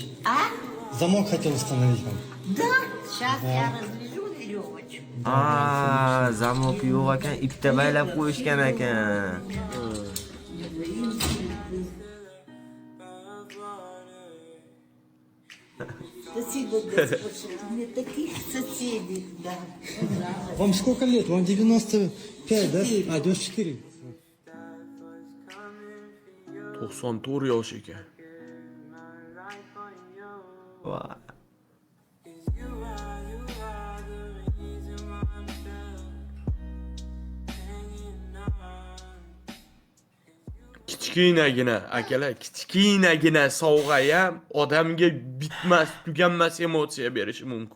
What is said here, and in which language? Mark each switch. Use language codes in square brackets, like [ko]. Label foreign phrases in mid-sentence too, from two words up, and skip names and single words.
[ru] А? Замок хотел установить вам. Да, сейчас я развяжу веревочку. [uz] Zamok yo'q ekan, ipda baylab qo'yishgan ekan. [ru] Спасибо, госпожа, у меня таких соседей, да. Вам сколько лет? Вам 95, да? 94. [uz] 94 yosh ekan. Voy. Kichkinagina akalar, kichkinagina sovg'a ham odamga bitmas, tuganmas emotsiya berishi mumkin.